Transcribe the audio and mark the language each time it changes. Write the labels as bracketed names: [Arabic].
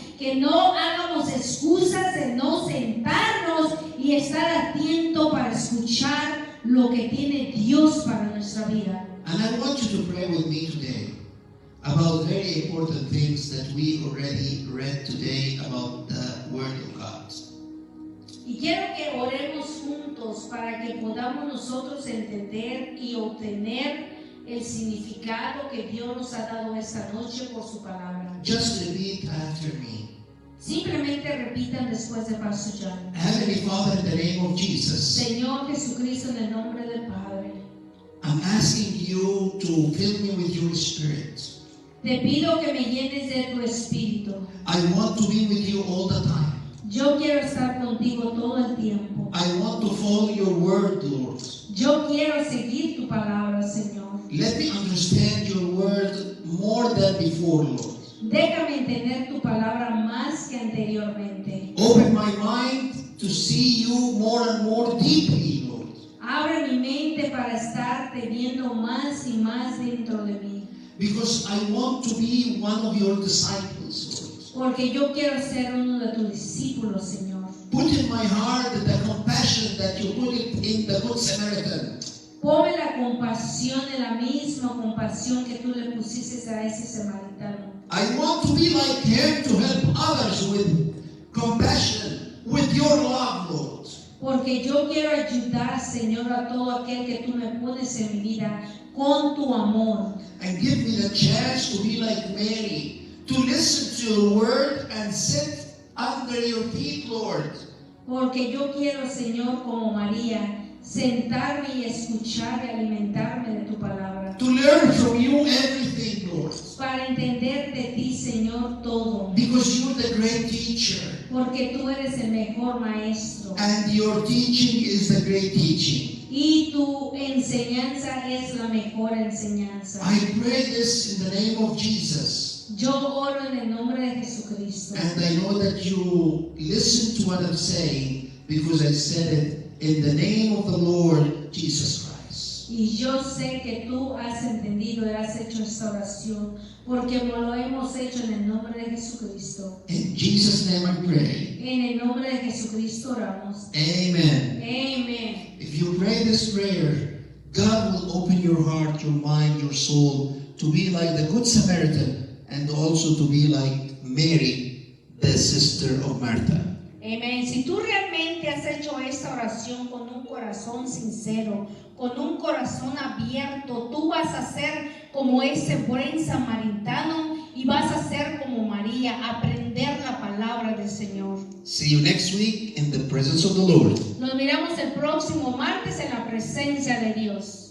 [Spanish] que no hagamos excusas de no sentarnos y estar atento para escuchar lo que tiene Dios para nuestra vida. [English] And I want you to pray with me today about very important things that we already read today about the Word of God. [Spanish] Y quiero que oremos juntos para que podamos nosotros entender y obtener el significado que Dios nos ha dado esta noche por su palabra. [English] Just repeat after me. [Spanish] Simplemente repitan después de Pastor Jan. [English] Heavenly Father, in the name of Jesus, [Spanish] Señor Jesucristo, en el nombre del Padre, [English] I'm asking you to fill me with your Spirit. [Spanish] te pido que me llenes de tu espíritu. [English] I want to be with you all the time. [Spanish] Yo quiero estar contigo todo el tiempo. [English] I want to follow your word, Lord. [Spanish] Yo quiero seguir tu palabra, Señor. [English] Let me understand your word more than before, Lord. [Spanish] Déjame entender tu palabra más que anteriormente. [English] Open my mind to see you more and more deeply, Lord. [Spanish] Abre mi mente para estarte viendo más y más dentro de mí. [English] Because I want to be one of your disciples, Lord. [Spanish] Porque yo quiero ser uno de tus discípulos, Señor. [English] Put in my heart the compassion that you put it in the Good Samaritan. [Spanish] Ponme la compasión, la misma compasión que tú le pusiste a ese samaritano. [English] I want to be like him to help others with compassion, with your love, Lord. [Spanish] Porque yo quiero ayudar, Señor, a todo aquel que tú me pones en mi vida con tu amor. [English] And give me the chance to be like Mary, to listen to your word and sit under your feet, Lord. [Spanish] Porque yo quiero, Señor, como María, sentarme y escuchar y alimentarme de tu palabra. [English] To learn from you everything, Lord. [Spanish] Para entender de ti, Señor, todo. [English] Because you're the great teacher. [Spanish] Porque tú eres el mejor maestro. [English] And your teaching is the great teaching. [Spanish] Y tu enseñanza es la mejor enseñanza. [English] I pray this in the name of Jesus. [Spanish] Yo oro en el nombre de Jesucristo. [English] And I know that you listen to what I'm saying because I said it in the name of the Lord Jesus Christ. [Spanish] Y yo sé que tú has entendido y has hecho esta oración porque lo hemos hecho en el nombre de Jesucristo. [English] In Jesus' name I pray. [Spanish] En el nombre de Jesucristo oramos. [English] Amen. [Spanish] Amen. [English] If you pray this prayer, God will open your heart, your mind, your soul to be like the Good Samaritan and also to be like Mary, the sister of Martha. [Spanish] Amén. Si tú realmente has hecho esta oración con un corazón sincero, con un corazón abierto, tú vas a ser como ese buen samaritano y vas a ser como María, aprender la palabra del Señor. [English] See you next week in the presence of the Lord. [Spanish] Nos miramos el próximo martes en la presencia de Dios.